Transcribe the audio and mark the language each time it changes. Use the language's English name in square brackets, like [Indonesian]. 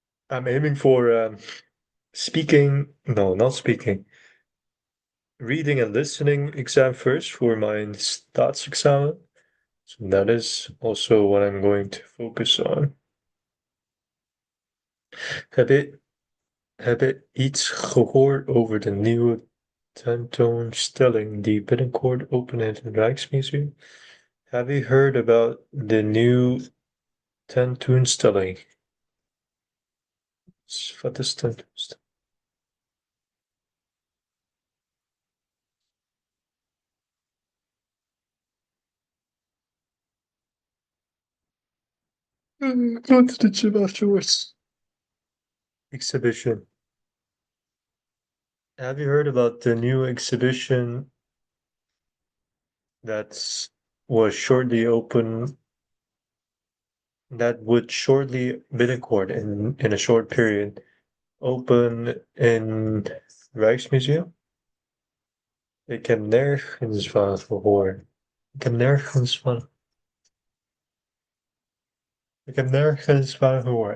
[English] I'm aiming for speaking. No, not speaking. Reading and listening exam first for my staatsexamen. So that is also what I'm going to focus on. [Dutch] Heb je iets gehoord over de nieuwe tentoonstelling die binnenkort opent in het Rijksmuseum? [English] Have you heard about the new tentoonstelling? [Dutch] Wat is tentoonstelling? [English] Go to the gym afterwards. Exhibition. Have you heard about the new exhibition that was shortly open? That would shortly binnenkort in a short period open in Rijksmuseum? [Dutch] Ik heb nergens van gehoord. Ik heb nergens van. Ik heb nergens van gehoord.